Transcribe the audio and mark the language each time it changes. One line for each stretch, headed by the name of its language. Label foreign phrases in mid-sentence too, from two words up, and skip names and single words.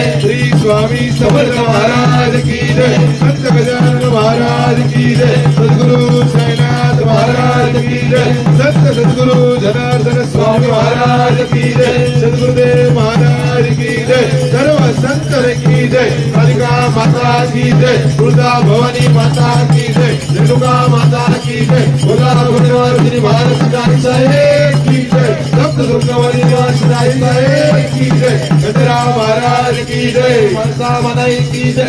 Hindi: श्री स्वामी समर्थ महाराज की जय। संत गजानन महाराज की जय। सद्गुरु साईनाथ महाराज की जय। संत सद्गुरु जनार्दन स्वामी महाराज की जय। सद्गुरुदेव महाराज की जय। सर्व संत की जय। कालिका माता की जय। दुर्गा भवानी माता की जय। रेणुका माता की जय। बोला भगवान भारत साहेब की जय। सप्त दुर्गावली साहेब की जय। गजरा महाराज की जय। मनसा मनाई की जय।